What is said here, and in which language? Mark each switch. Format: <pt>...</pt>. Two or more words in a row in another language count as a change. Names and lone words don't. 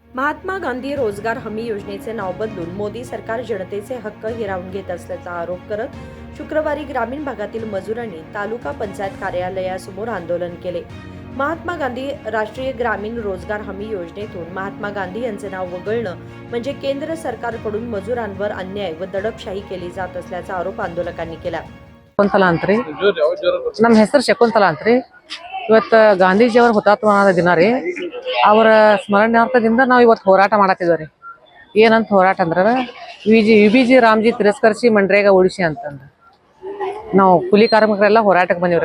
<mr>महात्मा गांधी रोजगार हमी योजनेचे नाव बदलून मोदी सरकार जनतेचे हक्क हिरावून घेत असल्याचा आरोप करत शुक्रवारी ग्रामीण भागातील मजुरांनी तालुका पंचायत कार्यालयासमोर आंदोलन केले। महात्मा गांधी राष्ट्रीय ग्रामीण रोजगार हमी योजनेतून महात्मा गांधी यांचे नाव वगळणं म्हणजे केंद्र सरकारकडून मजुरांवर अन्याय व दडपशाही केली जात असल्याचा आरोप आंदोलकांनी केला।</mr> <kn>ಶಕುಂತಲಾ ಅಂತ್ರಿ ನಮ್ಮ ಹೆಸರು ಶಕುಂತಲಾ ಅಂತ್ರಿ। ಇವತ್ತು ಗಾಂಧೀಜಿಯವರು ಹುತಾತ್ಮವಾದ ದಿನ ರೀ। ಅವರ ಸ್ಮರಣಾರ್ಥದಿಂದ ನಾವು ಇವತ್ತು ಹೋರಾಟ ಮಾಡತ್ತಿದ್ದೇವೆ ರೀ। ಏನಂತ ಹೋರಾಟ ಅಂದ್ರೆ ಯುಬಿಜಿ ರಾಮ್ಜಿ ತಿರಸ್ಕರಿಸಿ ಮನ್ರೇಗಾ ಉಳಿಸಿ ಅಂತಂದು ನಾವು ಕೂಲಿ ಕಾರ್ಮಿಕರೆಲ್ಲ ಹೋರಾಟಕ್ಕೆ ಬಂದಿವ್ರಿ।</kn>